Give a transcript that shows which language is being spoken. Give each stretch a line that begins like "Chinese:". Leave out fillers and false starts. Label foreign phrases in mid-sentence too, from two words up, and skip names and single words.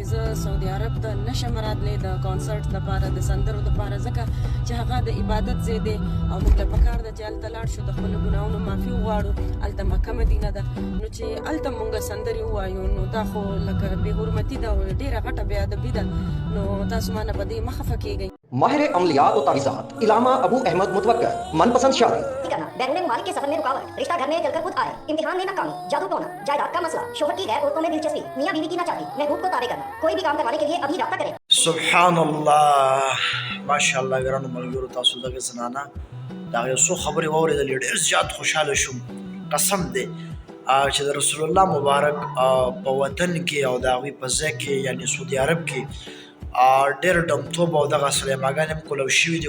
Pashto: زه سعودي عرب ته نه شم راتلی د کانسرټ دپاره د سندرو دپاره، ځکه چې هغه د عبادت ځای دی او موږ له پکار ده چې هلته لاړ شو، د خپلو ګناهونو معافي وغواړو. هلته مکه مدینه ده، نو چې هلته مونږ سندرې ووایو نو دا خو لکه بې حرمتي ده او ډېره غټه بې ادبي ده. نو تاسو ما نه په دې مه خفه کېږئ.
Urdu: ماہر عملیات اور تعویذات علامہ ابو احمد متوکل من پسند شادی کرنا، بیرون ملک کے سفر میں رکاوٹ، رشتہ گھر میں چل کر خود آئے، امتحان میں ناکامی، جادو ٹونا، جائیداد کا مسئلہ، شوہر کی غیر عورتوں میں دلچسپی، میاں بیوی کی ناچاقی، محبوب کو تابع کرنا، کوئی بھی کام کروانے کے لیے ابھی رابطہ کریں.
Arabic: سبحان الله ماشاءالله
Pashto: ګرانو ملګرو، تاسو دغه زنانه دا یو څو خبرې واورېدلې، ډېر زیات خوشحاله شوم. قسم دی چې د رسول الله مبارک په وطن کې او د هغوی په ځای کې یعنې سعودي عرب کې ډېر ډمتوب او دغه سلیماګانې هم کولو شوي دي.